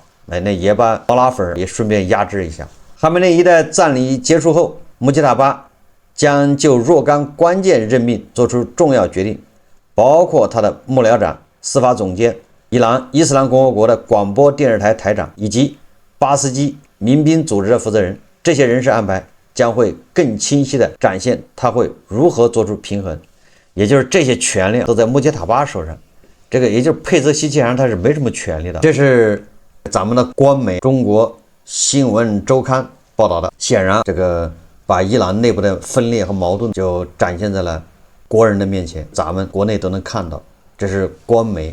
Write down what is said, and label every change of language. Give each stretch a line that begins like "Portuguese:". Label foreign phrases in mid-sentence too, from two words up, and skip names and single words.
Chinese: 那也把毛拉粉也順便壓制一下。哈梅內伊的葬禮結束後，穆吉塔巴將就若干關鍵任命做出重要決定，包括他的幕僚長、司法總監、伊朗伊斯蘭共和國的廣播電視台台長以及巴斯基民兵組織的負責人。這些人事安排將會更清晰地展現他會如何做出平衡，也就是這些權力都在穆吉塔巴手上。這個也就是佩泽西奇上他是沒什麼權力的。這是咱們的官媒中國新聞週刊報道的，顯然這個把伊朗內部的分裂和矛盾就展現在了國人的面前，咱們國內都能看到，這是官媒。